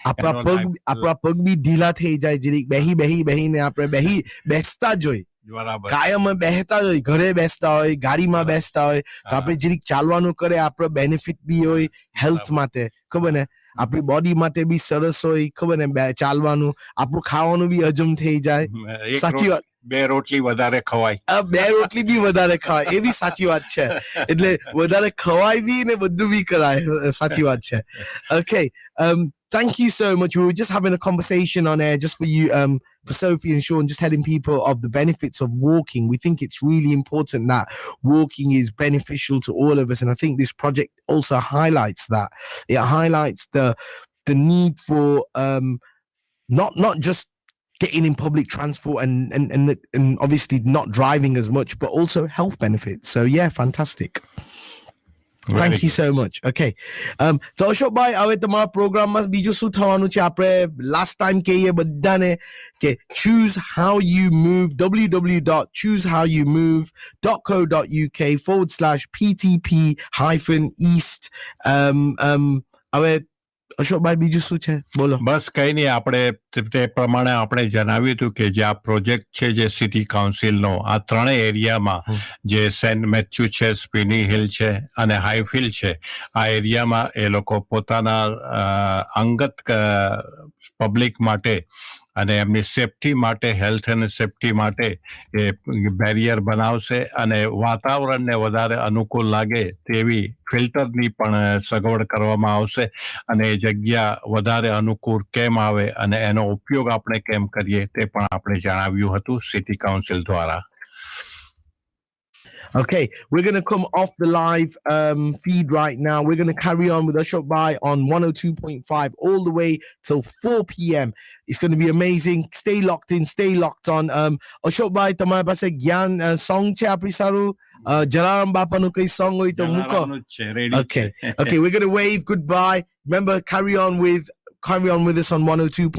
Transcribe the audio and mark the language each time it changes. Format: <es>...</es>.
<gu>આપણા પગ બી ઢીલા થઈ જાય, જરીક બેહીને આપણે બેસતા જ હોય, કાયમ બેસતા જ હોય, ઘરે બેસતા હોય, ગાડીમાં બેસતા હોય, તો આપણે જરીક ચાલવાનું કરે, આપણો બેનિફિટ બી હોય હેલ્થ માટે, ખબર ને, આપણી બોડી માટે બી સરસ હોય, ખબર ને, ચાલવાનું, આપણું ખાવાનું બી હજમ થઈ જાય. સાચી વાત. 2 રોટલી વધારે ખવાય. 2 રોટલી બી વધારે ખવાય, એ બી સાચી વાત છે. એટલે વધારે ખવાય બી ને બધું બી કરાય, સાચી વાત છે.</gu> <en>Okay, thank you so much. We were just having a conversation on air just for you, for Sophie and Sean, just telling people of the benefits of walking. We think it's really important that walking is beneficial to all of us, and I think this project also highlights that. It highlights the need for not just getting in public transport and obviously not driving as much, but also health benefits. So yeah, fantastic. Thank you so much. Okay.</en> <gu>તો અશોકભાઈ, હવે તમારા પ્રોગ્રામમાં બીજું શું થવાનું છે? આપણે last time કહીએ બધાને કે</gu> <en>choose how you move,</en> <gu>www.choosehowyouMove.co.uk/PTP-East. હવે અશોકભાઈ બીજું શું છે? બોલો. બસ કઈ નહીં, આપણે તે પ્રમાણે આપણે જણાવ્યું હતું કે જે આ પ્રોજેક્ટ છે જે સિટી કાઉન્સિલનો આ ત્રણેય એરિયામાં જે સેન્ટ મેથ્યુ છે, સ્પિની હિલ છે અને હાઈફિલ્ડ છે, આ એરિયામાં એ લોકો પોતાના અંગત પબ્લિક માટે અને એમની સેફટી માટે, હેલ્થ અને સેફટી માટે એ બેરિયર બનાવશે અને વાતાવરણને વધારે અનુકૂળ લાગે તેવી ફિલ્ટરની પણ સગવડ કરવામાં આવશે અને એ જગ્યા વધારે અનુકૂળ કેમ આવે અને એનો ઉપયોગ આપણે કેમ કરીએ તે પણ આપણે જણાવ્યું હતું સિટી કાઉન્સિલ દ્વારા.</gu> <en>Okay, we're going to come off the live feed right now. We're going to carry on with Ashok Bhai on 102.5 all the way till 4 p.m. It's going to be amazing. Stay locked in, stay locked on.</en> <gu>Ashok Bhai, તમારા પાસે જ્ઞાન song છે આપણી સારું? જલારામ બાપાનું કઈ song હોય તો મૂકો.</gu> <en>Okay, we're going to wave goodbye. Remember, carry on with us on 102.5.</en>